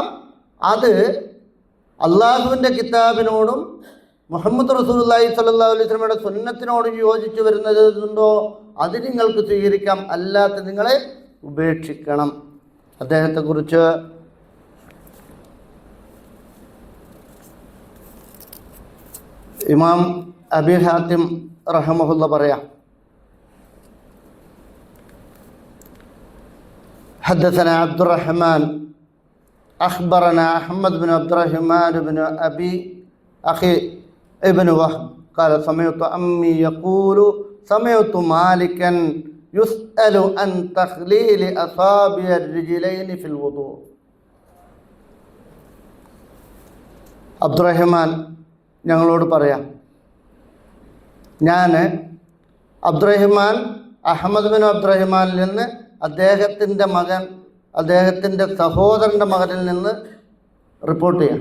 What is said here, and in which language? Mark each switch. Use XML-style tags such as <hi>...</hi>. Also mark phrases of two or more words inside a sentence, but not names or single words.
<ml>അത് അള്ളാഹുവിൻ്റെ കിതാബിനോടും മുഹമ്മദ്</ml> <ar>رسول الله صلى الله عليه وسلم</ar> <ml>സുന്നത്തിനോടും യോജിച്ച് വരുന്നതുണ്ടോ അത് നിങ്ങൾക്ക് സ്വീകരിക്കാം, അല്ലാത്ത നിങ്ങളെ ഉപേക്ഷിക്കണം. അദ്ദേഹത്തെക്കുറിച്ച് ഇമാം അബി ഹാത്തിം റഹ്മഹുല്ല പറയാം,</ml> <ar>حدثنا عبد الرحمن أخبرنا أحمد بن عبد الرحمن بن أبي أخي ابن وهب قال سمعت أمي يقول سمعت مالكا يسأل عن تخليل أصابع الرجلين في الوضوء.</ar> <ml>അബ്ദുറഹ്മാൻ ഞങ്ങളോട് പറയാം, ഞാൻ അബ്ദുറഹ്മാൻ അഹമ്മദ് ബിൻ അബ്ദുറഹ്മാനിൽ നിന്ന് അദ്ദേഹത്തിൻ്റെ മകൻ, അദ്ദേഹത്തിൻ്റെ സഹോദരൻ്റെ മകനിൽ നിന്ന് റിപ്പോർട്ട് ചെയ്യാം.</ml>